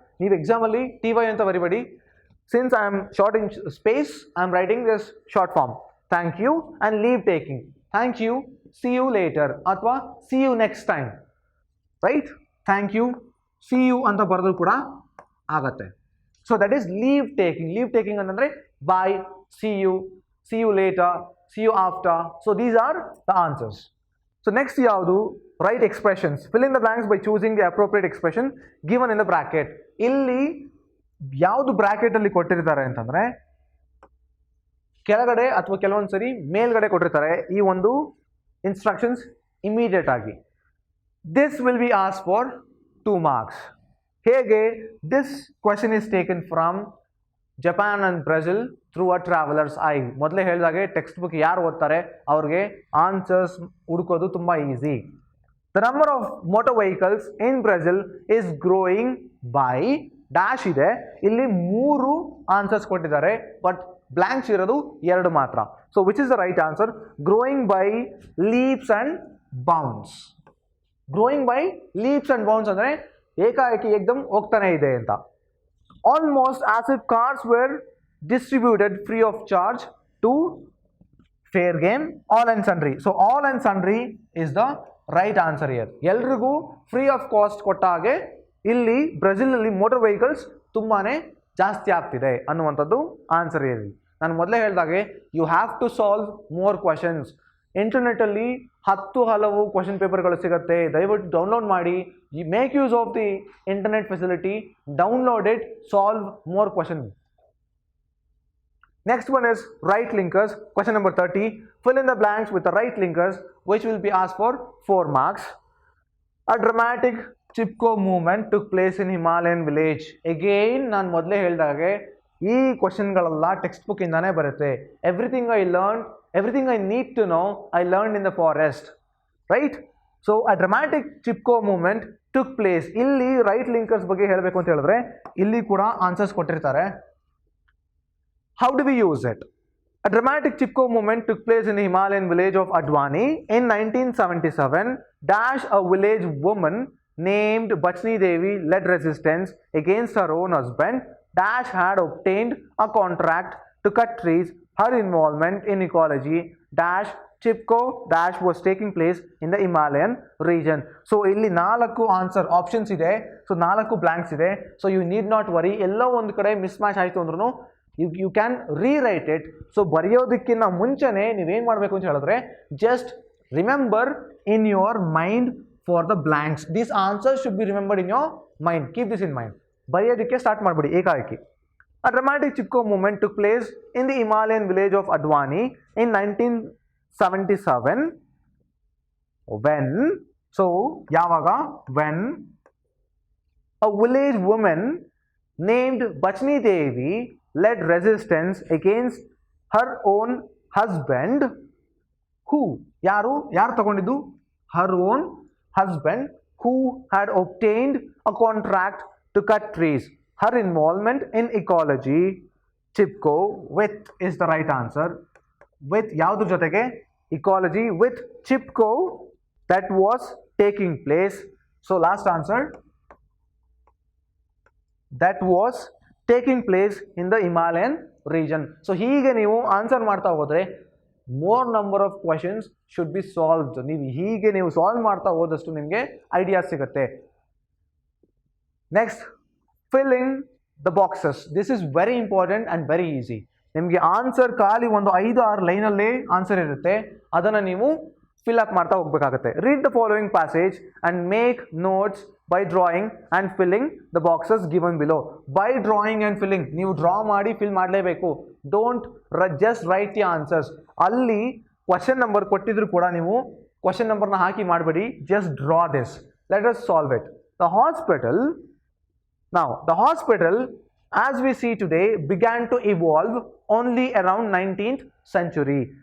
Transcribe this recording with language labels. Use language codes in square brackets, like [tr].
[kn] ನೀವು ಎಕ್ಸಾಮಲ್ಲಿ TY ಅಂತ ಬರಿಬೇಡಿ. [en] Since I am short in space, I am writing this short form, thank you and leave taking. Thank you, see you later ಅಥವಾ see you next time, right? Thank you, see you [kn] ಅಂತ ಬರೆದು ಕೂಡ ಆಗತ್ತೆ. [en] So that is leave taking. Leave taking ಅಂತಂದರೆ bye, see you later, see you after. So these are the answers. So next ಯಾವುದು? Write expressions. Fill in the blanks by choosing the appropriate expression given in the bracket. [kn] ಇಲ್ಲಿ ಯಾವುದು bracket ಅಲ್ಲಿ ಕೊಟ್ಟಿರ್ತಾರೆ ಅಂತಂದ್ರೆ, ಕೆಳಗಡೆ ಅಥವಾ ಕೆಲವೊಂದು ಸರಿ ಮೇಲ್ಗಡೆ ಕೊಟ್ಟಿರ್ತಾರೆ ಈ ಒಂದು ಇನ್ಸ್ಟ್ರಕ್ಷನ್ಸ್ ಇಮಿಡಿಯೇಟ್ ಆಗಿ. [en] This will be asked for 2 marks. [kn] ಹೇಗೆ? [en] This question is taken from Japan and Brazil through a traveller's eye. [kn] ಮೊದಲೇ ಹೇಳಿದಾಗೆ ಟೆಕ್ಸ್ಟ್ ಬುಕ್ ಯಾರು ಓದ್ತಾರೆ ಅವ್ರಿಗೆ ಆನ್ಸರ್ಸ್ ಹುಡುಕೋದು ತುಂಬ easy. [en] The number of motor vehicles in Brazil is growing by dash ಇದೆ. [kn] ಇಲ್ಲಿ 3 answers ಕೊಟ್ಟಿದ್ದಾರೆ, ಬಟ್ ಬ್ಲ್ಯಾಂಕ್ಸ್ ಇರೋದು 2 ಮಾತ್ರ. [en] So which is the right answer? Growing by leaps and bounds. Growing by leaps and bounds [kn] ಅಂದರೆ ಏಕಾಏಕಿ ಏಕ್ದಮ್ ಹೋಗ್ತಾನೆ ಇದೆ ಅಂತ. [en] Almost as if cars were distributed free of charge to fair game, all and sundry. So all and sundry is the right answer here. [kn] ಎಲ್ರಿಗೂ free of cost ಕೊಟ್ಟ ಹಾಗೆ ಇಲ್ಲಿ ಬ್ರೆಜಿಲ್ನಲ್ಲಿ ಮೋಟರ್ ವೆಹಿಕಲ್ಸ್ ತುಂಬಾನೇ ಜಾಸ್ತಿ ಆಗ್ತಿದೆ ಅನ್ನುವಂಥದ್ದು ಆನ್ಸರ್ ಇಲ್ಲಿ. ನಾನು ಮೊದಲೇ ಹೇಳಿದಾಗೆ [en] You have to solve more questions. [kn] ಇಂಟರ್ನೆಟ್ಟಲ್ಲಿ 10 ಹಲವು ಕ್ವಶನ್ ಪೇಪರ್ಗಳು ಸಿಗುತ್ತೆ. ದಯವಿಟ್ಟು ಡೌನ್ಲೋಡ್ ಮಾಡಿ. [en] Make use of the internet facility. Download it, solve more question. Next one is right linkers. Question number 30. Fill in the blanks with the right linkers which will be asked for 4 marks. A dramatic Chipko movement took place in Himalayan village. [kn] Again ನಾನು ಮೊದಲೇ ಹೇಳಿದಾಗೆ ಈ ಕ್ವಶನ್ಗಳೆಲ್ಲ text book ಇಂದಾನೇ ಬರುತ್ತೆ. [en] Everything I need to know I learn in the forest, right? So a dramatic Chipko movement took place. [kn] ಇಲ್ಲಿ right linkers ಬಗ್ಗೆ ಹೇಳಬೇಕು ಅಂತ ಹೇಳಿದ್ರೆ ಇಲ್ಲಿ ಕೂಡ ಆನ್ಸರ್ಸ್ ಕೊಟ್ಟಿರ್ತಾರೆ. [en] How do we use it? A dramatic Chipko movement took place in the Himalayan village of Adwani in 1977. Dash, a village woman named Bachni Devi led resistance against her own husband. Dash had obtained a contract to cut trees. Her involvement in ecology dash Chipko dash was taking place in the Himalayan region. So [kn] ಇಲ್ಲಿ 4 answer options ಇದೆ. [en] So 4 blanks ಇದೆ. So you need not worry. [kn] ಎಲ್ಲೋ ಒಂದು ಕಡೆ miss match ಆಯಿತು ಅಂದ್ರೂ [en] You can rewrite it. [kn] So ಬರೆಯೋದಕ್ಕಿಂತ ಮುಂಚೆನೇ ನೀವೇನು ಮಾಡಬೇಕು ಅಂತ ಹೇಳಿದ್ರೆ [en] Just remember in your mind for the blanks. This answer should be remembered in your mind. Keep this in mind. [kn] ಬರೆಯೋದಕ್ಕೆ ಸ್ಟಾರ್ಟ್ ಮಾಡಿಬಿಡಿ ಏಕಾಏಕಿ. [en] A dramatic Chipko movement took place in the Himalayan village of Adwani in 1977 when, so yavaga, when a village woman named Bachni Devi led resistance against her own husband, who, [kn] yaru ತಗೊಂಡಿದ್ದು, [en] her own husband, who had obtained a contract to cut trees. Her involvement in ecology, Chipko, with is the right answer. [kn] With ಯಾವ್ದ್ರ ಜೊತೆಗೆ? [en] Ecology with Chipko that was taking place. So last answer, that was taking place in the Himalayan region. So [kn] ಹೀಗೆ ನೀವು answer ಮಾಡ್ತಾ ಹೋದ್ರೆ [en] more number of questions should be solved. [kn] ಹೀಗೆ ನೀವು solve ಮಾಡ್ತಾ ಹೋದಷ್ಟು ನಿಮಗೆ ಐಡಿಯಾ ಸಿಗುತ್ತೆ. [en] Next, filling the boxes. This is very important and very easy. [kn] ನಿಮಗೆ ಆನ್ಸರ್ ಖಾಲಿ ಒಂದು 5-6 ಲೈನಲ್ಲೇ ಆನ್ಸರ್ ಇರುತ್ತೆ. ಅದನ್ನು ನೀವು ಫಿಲ್ ಅಪ್ ಮಾಡ್ತಾ ಹೋಗಬೇಕಾಗುತ್ತೆ. [en] Read the following passage and make notes by drawing and filling the boxes given below. By drawing and filling, [kn] ನೀವು draw ಮಾಡಿ ಫಿಲ್ ಮಾಡಲೇಬೇಕು. [en] Don't just write the answers. [kn] ಅಲ್ಲಿ ಕ್ವಶನ್ ನಂಬರ್ ಕೊಟ್ಟಿದ್ರು ಕೂಡ ನೀವು ಕ್ವಶನ್ ನಂಬರ್ನ ಹಾಕಿ ಮಾಡಬೇಡಿ. [en] Just draw this. Let us solve it. The hospital, now the hospital as we see today began to evolve only around 19th century.